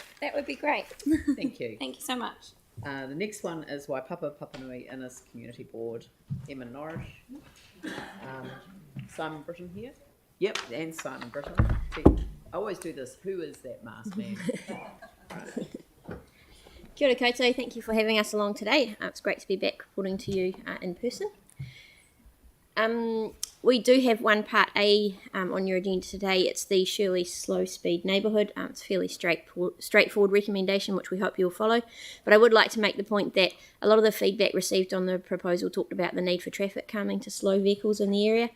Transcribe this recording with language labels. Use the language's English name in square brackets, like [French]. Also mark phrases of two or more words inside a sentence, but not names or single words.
[English] That would be great. Thank you. Thank you so much. The next one is Waipapa Papanui Innes Community Board. Emma Norris, Simon Britton here. Yep, and Simon Britton. I always do this. Who is that masked man? Right. [Māori] Kia ora koutou, [English] thank you for having us along today. It's great to be back reporting to you in person. We do have one part A on your agenda today. It's the Shirley Slow Speed Neighbourhood. It's a fairly straightforward recommendation, which we hope you'll follow. But I would like to make the point that a lot of the feedback received on the proposal talked about the need for traffic calming to slow vehicles in the area.